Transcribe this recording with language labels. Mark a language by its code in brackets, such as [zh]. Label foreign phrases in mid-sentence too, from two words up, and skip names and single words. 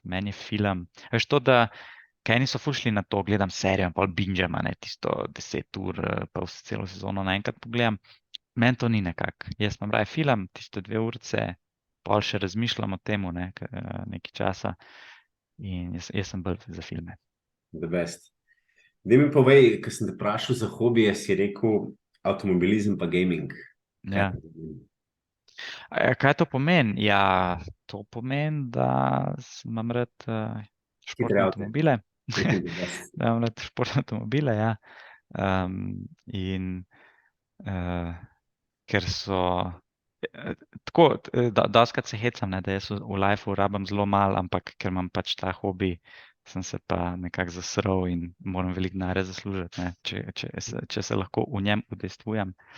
[sl] Meni je film, veš to, da kaj eni so ful šli na to, gledam serijo in pol bingeam, a ne, tisto 10 ur, pa celo sezono naenkrat pogledam. Meni to ni nekako. Jaz imam raje film, tiste 2 urice, pol še razmišljam o tem, ne, nekaj časa in jaz sem bolj za filme. [en] The best. [sl] Daj mi povej, ko sem te vprašal za hobije, si rekel avtomobilizem pa gaming. Kaj Ja. to pomeni? Kaj to pomeni? Ja, to pomeni, da imam rad Hitre športne avte. avtomobile. [en] The best. [sl] Da imam rad športne avtomobile, ja. In ker so tako, dostikrat se hecam, ne, da jaz v lifeu rabim zelo malo, ampak ker imam pač ta hobi, sem se pa nekako zasral in moram veliko denarja zaslužiti, ne, če se lahko v njem udejstvujem.